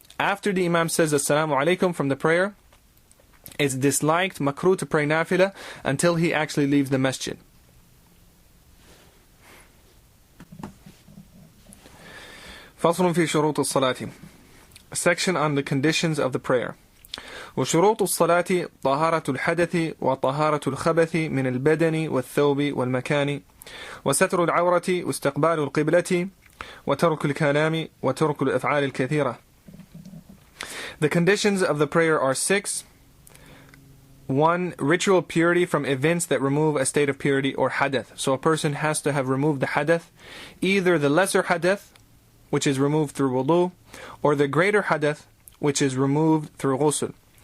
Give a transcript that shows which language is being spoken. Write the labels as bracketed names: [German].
[English] After the imam says assalamu alaikum from the prayer, it's disliked, makruh, to pray nafila until he actually leaves the masjid. [Arabic] فصل في شروط الصلاة. [English] Section on the conditions of the prayer. [Arabic] وشروط الصلاة طهارة الحدث وطهارة الخبث من البدن والثوب والمكان وستر العورة واستقبال القبلة وترك الكلام وترك الأفعال الكثيرة. [English] The conditions of the prayer are 6. 1. Ritual purity from events that remove a state of purity or hadath. So a person has to have removed the hadath, either the lesser hadath, which is removed through wudu, or the greater hadath, which is removed through ghusl.